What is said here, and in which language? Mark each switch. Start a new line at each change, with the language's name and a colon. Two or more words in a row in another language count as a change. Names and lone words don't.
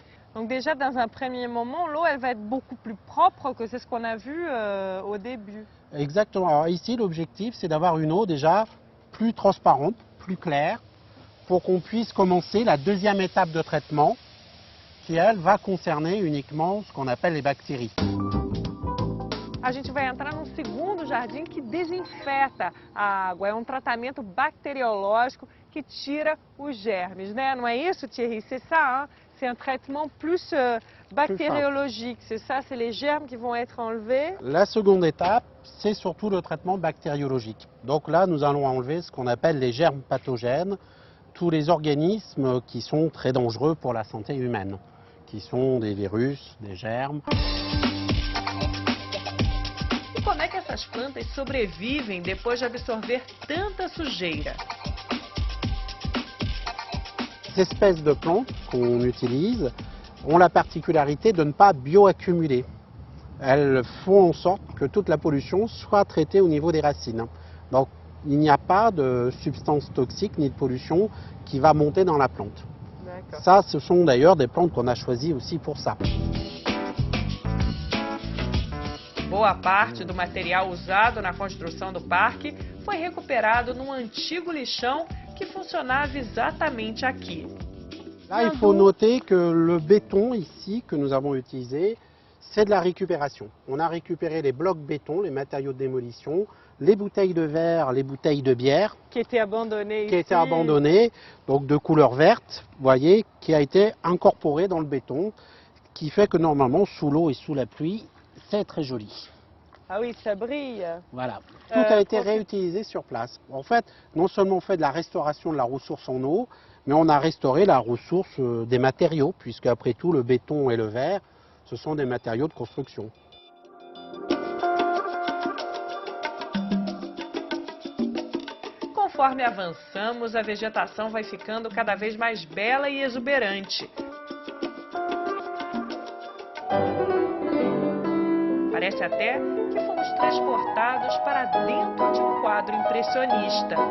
French: Donc déjà, dans un premier moment, l'eau, elle va être beaucoup plus propre que c'est ce qu'on a vu au début. Exactement. Alors ici, l'objectif, c'est d'avoir une eau déjà plus transparente, plus claire, pour qu'on puisse commencer la deuxième étape de traitement, qui, elle, va concerner uniquement ce qu'on appelle les bactéries.
Portuguese: A gente vai entrar num segundo jardim que desinfeta a água. É um tratamento bacteriológico que tira os germes, né? Não é isso,
French: Thierry? C'est ça, hein? C'est un traitement plus bactériologique. C'est ça, c'est les germes qui vont être enlevés. La seconde étape, c'est surtout le traitement bactériologique. Donc là, nous allons enlever ce qu'on appelle les germes pathogènes, tous les organismes qui sont très dangereux pour la santé humaine, qui sont des virus, des germes.
Portuguese: E como é que essas plantas sobrevivem depois de absorver tanta sujeira?
French: Ces espèces de plantes qu'on utilise ont la particularité de ne pas bioaccumuler. Elles font en sorte que toute la pollution soit traitée au niveau des racines. Donc il n'y a pas de substance toxique ni de pollution qui va monter dans la plante. Ça, ce sont d'ailleurs des plantes qu'on a choisies aussi pour ça.
Portuguese: Boa parte do material usado na construção do parque foi recuperado num antigo lixão que funcionava exatamente aqui.
French: Là, il faut noter que le béton ici que nous avons utilisé, c'est de la récupération. On a récupéré les blocs béton, les matériaux de démolition, les bouteilles de verre, les bouteilles de bière Qui étaient abandonnées qui ici. étaient abandonnées, donc de couleur verte, vous voyez, qui a été incorporé dans le béton, qui fait que normalement, sous l'eau et sous la pluie, c'est très joli. Ah oui, ça brille. Voilà. Tout a été pour- réutilisé sur place. En fait, non seulement on fait de la restauration de la ressource en eau, mais on a restauré la ressource des matériaux, puisque après tout, le béton et le verre, ce sont des matériaux de construction.
Portuguese: Conforme avançamos, a vegetação vai ficando cada vez mais bela e exuberante. Parece até que fomos transportados para dentro de um quadro impressionista.